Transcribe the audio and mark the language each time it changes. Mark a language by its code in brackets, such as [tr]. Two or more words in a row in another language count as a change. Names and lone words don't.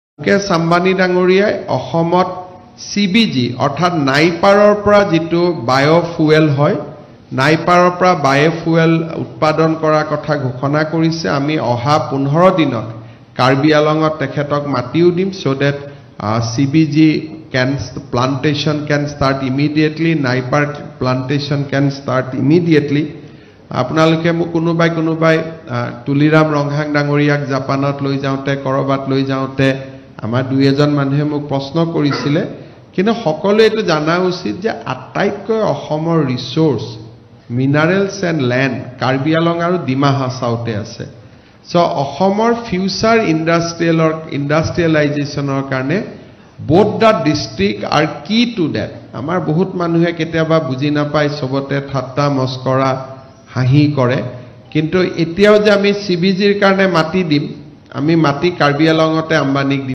[as] মুকেশ আম্বানী ডাঙৰীয়াই অসমত CBG অৰ্থাৎ নাইপাৰৰ পৰা যিটো বায়োফুয়েল হয় নাইপাৰৰ পৰা বায়োফুয়েল উৎপাদন কৰাৰ কথা ঘোষণা কৰিছে আমি অহা 15 দিনত কাৰ্বি আলঙত তেখেতক মাটিও দিম [en] so that CBG plantation can start immediately naipar plantation can start immediately [as] আপোনালোকে মোক কোনোবাই তুলিৰাম ৰংহাং ডাঙৰীয়াক জাপানত লৈ যাওঁতে কৰবাত লৈ যাওঁতে আমাৰ দুই এজন মানুহে মোক প্ৰশ্ন কৰিছিলে কিন্তু সকলোৱে এটো জানা উচিত যে আটাইতকৈ অসমৰ [en] resource minerals and land [as] কাৰ্বি আলং আৰু ডিমা হাছাওতে আছে সো অসমৰ ফিউচাৰ ইণ্ডাষ্ট্ৰিয়েলাইজেশ্যনৰ কাৰণে [en] both the district are key to that [as] আমাৰ বহুত মানুহে কেতিয়াবা বুজি নাপায় সবতে ঠাট্টা মস্কৰা হাঁহি কৰে কিন্তু এতিয়াও যে আমি CBG ৰ কাৰণে মাটি দিম আমি মাটি কাৰ্বি আলঙতে আম্বানীক